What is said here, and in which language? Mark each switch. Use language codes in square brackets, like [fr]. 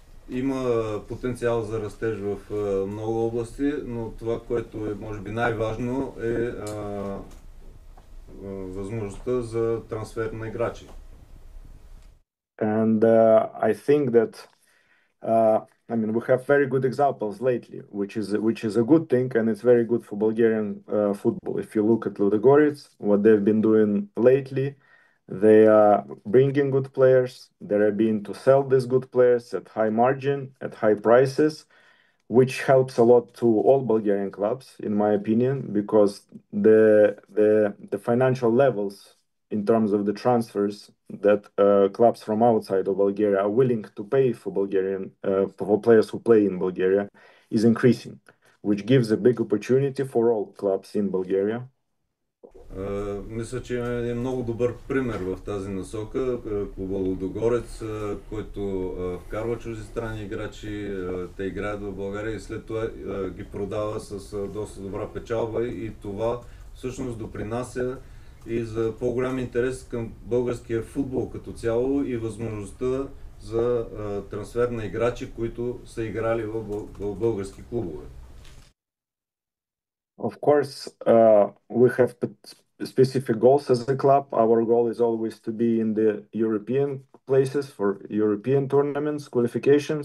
[bg] Има потенциал за растеж в много области, но това, което е може би най-важно е възможността за трансфер на играчи. [en] And I think that I mean, we have very good examples lately, which is a good thing, and it's very good for Bulgarian football. If you look at Ludogorets, what they've been doing lately, they are bringing good players. They are being to sell these good players at high margin, at high prices, which helps a lot to all Bulgarian clubs, in my opinion, because the financial levels in terms of the transfers that clubs from outside of Bulgaria are willing to pay for for players who play in Bulgaria is increasing, which gives a big opportunity for all clubs in Bulgaria. [bg] Мисля, че има един много добър пример в тази насока. Клуба Лудогорец, който вкарва чуждестранни играчи, те играят в България и след това ги продава с доста добра печалба и това всъщност допринася и за по-голям интерес към българския футбол като цяло и възможността за трансфер на играчи, които са играли в български клубове. [en] Of course, we have specific goals as a club. Our goal is always to be in the European places for European tournaments, qualification.